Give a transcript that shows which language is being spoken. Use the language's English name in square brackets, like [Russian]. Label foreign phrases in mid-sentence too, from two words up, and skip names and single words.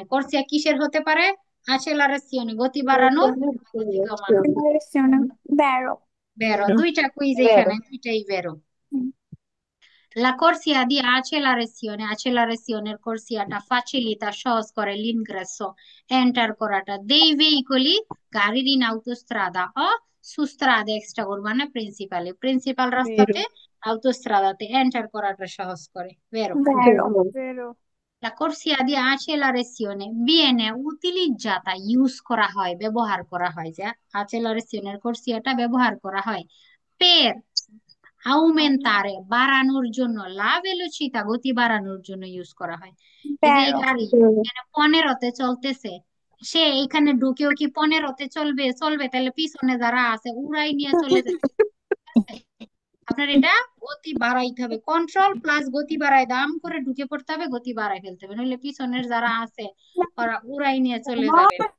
[Bangla] corsia কিসের হতে পারে? accelerazione গতি বাড়ানো, গতি কমানো। [Italian] accelerazione, Accelerazione. Vero. বেরো, vero [Bangla] দুইটা কুইজ [Italian] vero, [Bangla] এখানে, দুইটাই বেরো। Mm. [Italian] La corsia di accelerazione, accelerazione corsiata facilita [Bangla] সহজ করে [Italian] l'ingresso, [Bangla] এন্টার করাটা [Italian] dei veicoli গাড়ির in autostrada o su strade extraurbane principali, প্রিন্সিপাল vero [Bangla] রাস্তাতে autostradate এন্টার করাটা সহজ করে, [Italian] vero? Vero. vero, Vero. La corsia di accelerazione viene utilizzata, [Bangla] ইউজ করা হয়, ব্যবহার করা হয়, যে [Italian] accelerazione corsiata [Bangla] ব্যবহার করা হয় [Italian] per aumentare [Bangla] বাড়ানোর জন্য, [Italian] la velocità [Bangla] গতি বাড়ানোর জন্য ইউজ করা হয়। এই যে এই [Italian] Vero. [Bangla] গাড়ি [Italian] vero, [Bangla] এখানে 15-তে চলতেছে, সে এখানে ঢুকেও কি 15-তে চলবে? চলবে, তাহলে পিছনে যারা আছে উড়াই নিয়ে চলে যাবে। ঠিক আছে? আপনার এটা গতি বাড়াইতে হবে, কন্ট্রোল প্লাস গতি বাড়াই দাম করে ঢুকে পড়তে হবে, গতি বাড়াই ফেলতে হবে, নইলে পিছনের যারা আছে ওরা উড়াই নিয়ে চলে যাবে।